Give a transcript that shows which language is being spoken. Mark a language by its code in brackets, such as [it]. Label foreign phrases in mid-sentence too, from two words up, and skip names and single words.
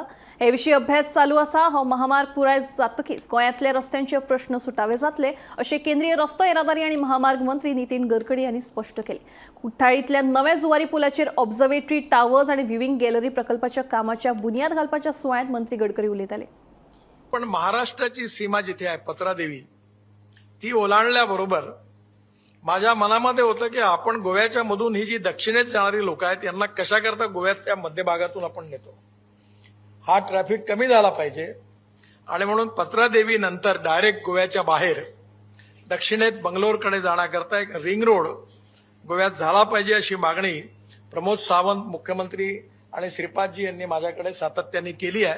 [kok] हे विशीं अभ्यास चालू आसा। हो महामार्ग पुराय जातकीच गोंयांतले रस्त्यांचे प्रश्न सुटावे जातले अशें केंद्रीय रस्तो येरादारी आनी महामार्ग मंत्री नितीन गडकरी हांणी स्पश्ट केलें। कुट्टाळींतल्या नव्या जुवारी पुलाचेर [en] observatory towers [kok] आनी [en] viewing gallery [kok] प्रकल्पाच्या कामाच्या बुन्याद घालपाच्या सुवाळ्यांत मंत्री गडकरी उलयताले। [mr] पण महाराष्ट्राची सीमा जिथे आहे पत्रादेवी ती ओलांडल्याबरोबर माझ्या मनामध्ये होतं की आपण गोव्याच्या मधून ही जी दक्षिणेत जाणारी लोक आहेत यांना कशा करता गोव्याच्या मध्यभागातून आपण नेतो, हा ट्रॅफिक कमी झाला पाहिजे आणि म्हणून पत्रादेवी नंतर डायरेक्ट गोव्याच्या बाहेर दक्षिणेत बंगलोरकडे जाण्याकरता एक [en] ring road [mr] गोव्यात झाला पाहिजे अशी मागणी प्रमोद सावंत मुख्यमंत्री आणि श्रीपादजी यांनी माझ्याकडे सातत्याने केली आहे।